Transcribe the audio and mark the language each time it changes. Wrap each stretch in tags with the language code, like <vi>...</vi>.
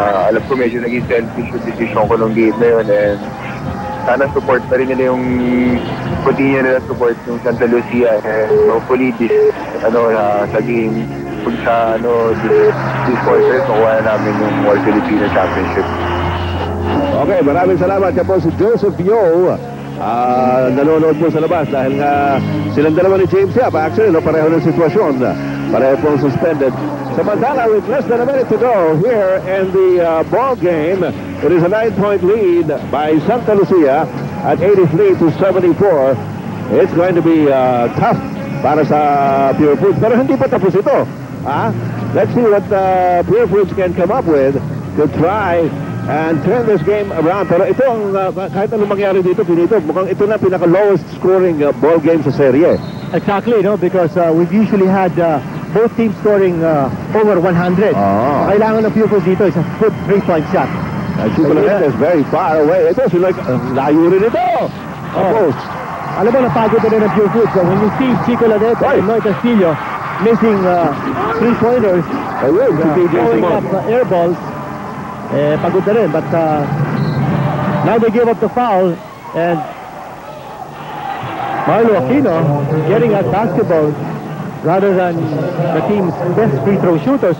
<tl>Alam ko medyo naging selfish yung decision ko nung game na yun and sana support pa rin nila yung continue nila support yung Santa Lucia</tl> <en>and hopefully this</en> <tl>sa game kung sa this quarter makuha na namin yung All Filipino Championship. Okay, maraming salamat. Yan po si Joseph Yo. Nanonood po sa labas dahil nga silang dalawa ni James Yap. Actually, pareho ng sitwasyon. Pareho pong suspended.</tl> <en>Samantala, with less than a minute to go here in the ball game, it is a 9-point lead by Santa Lucia at 83-74. It's going to be tough</en> <tl>para sa</tl> <en>Pure Foods.</en> <tl>Pero hindi pa tapos ito.</tl> <en>Let's see what Pure Foods can come up with to try and turn this game around.</en> <tl>Pero ito ang kahit anong mangyari dito, mukhang ito na pinaka-</tl> <en>lowest scoring ball game</en> <tl>sa serye.</tl> <en>Exactly, because we've usually had both teams scoring over 100.</en> <tl>Kailangan ng Pure Foods dito</tl> <en>is a good 3-point shot. Chico Ladet is very far away.</en> <tl>Ito, sila layo rin ito. Alam mo, napagod na rin ng Pure Foods.</tl> <en>So when you see Chico Ladet and Noy Castillo missing 3-pointers, throwing up air balls,</en> <tl>pagod na rin.</tl> <en>But now they give up the foul and Marlo Aquino getting at basketball rather than the team's best free throw shooter.</en>